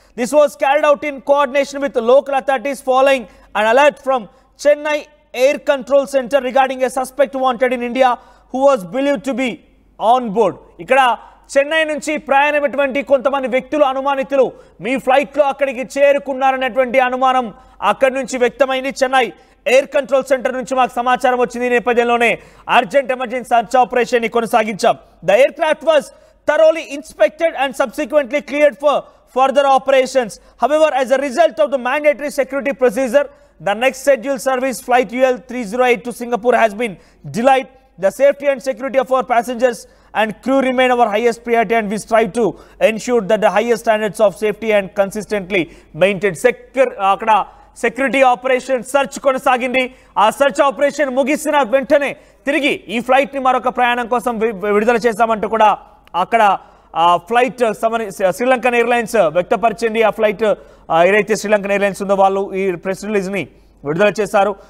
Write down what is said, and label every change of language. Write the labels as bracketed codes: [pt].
[en] This was carried out in coordination with local authorities following an alert from Chennai Air Control Center regarding a suspect wanted in India who was believed to be on board. [te] ఇక్కడ చెన్నై నుంచి ప్రయాణమైనటువంటి కొంతమంది వ్యక్తులు అనుమానితులు మీ flight లో అక్కడికి చేరుకున్నారనేటువంటి అనుమానం అక్కడి నుంచి వ్యక్తమైంది. Chennai air control centre నుంచి మాకు సమాచారం వచ్చింది. ఈ నేపథ్యంలోనే అర్జెంట్ ఎమర్జెన్సీ సర్చ్ ఆపరేషన్ ని కొనసాగించాం. [en] The aircraft was thoroughly inspected and subsequently cleared for further operations. However, as a result of the mandatory security procedure, the next scheduled service flight UL 308 to Singapore has been delayed. The safety and security of our passengers and crew remain our highest priority and we strive to ensure that the highest standards of safety and consistently maintained. [te] అక్కడ security operation search కొనసాగింది. ఆ search operation ముగిసిన వెంటనే తిరిగి ఈ flight ని మరొక ప్రయాణం కోసం విడుదల చేశామంటూ కూడా అక్కడ ఫ్లైట్ శ్రీలంకన్ ఎయిర్లైన్స్ వ్యక్తపరిచింది. ఆ ఫ్లైట్ ఏదైతే శ్రీలంకన్ ఎయిర్లైన్స్ ఉందో వాళ్ళు ఈ ప్రెస్ రిలీజ్ ని విడుదల చేశారు.